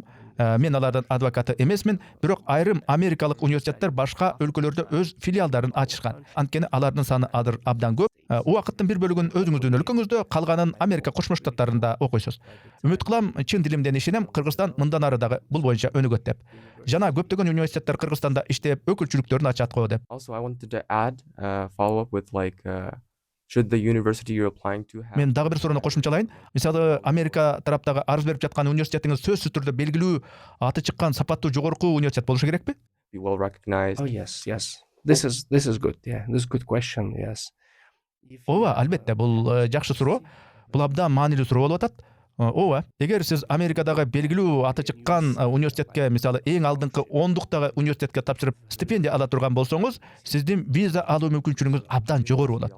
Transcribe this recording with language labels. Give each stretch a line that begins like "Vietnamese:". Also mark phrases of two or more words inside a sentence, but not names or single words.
Kyrgyz: Мен алардын адвокаты эмесмин, бирок айрым америкалык университеттер башка өлкөлөрдө өз филиалдарын ачышкан. Анткени алардын саны азыр абдан көп. Убакыттын бир бөлүгүн өзүңүздүн өлкөңүздө, калганын Америка Кошмо Штаттарында окуйсуз. Үмүт кылам, чын дилимден ишенем, Кыргызстан мындан ары дагы бул боюнча өнүгөт деп. Жана көптөгөн университеттер Кыргызстанда иштеп, өкүлчүлүктөрүн ачат го деп.
English: Also, I wanted to add, follow up with should the university you're applying to have
Kyrgyz: Мен дагы бир суроону кошумчалайын. Мисалы, Америка тараптагы арыз берип жаткан университетиңиз сөзсүз түрдө белгилүү, аты чыккан сапаттуу жогорку университет болушу керекпи?
English: be well recognized? Oh yes, yes. This is good. Yeah, this is a good question. Yes.
Kyrgyz: Ооба, албетте, бул жакшы суроо. Бул абдан маанилүү суроо болуп атат. Ооба, эгер сиз Америкадагы белгилүү аты чыккан университетке, мисалы, эң алдыңкы 10-дуктагы университетке тапшырып стипендия ала турган болсоңуз, сиздин виза алуу мүмкүнчүлүгүңүз абдан жогору болот.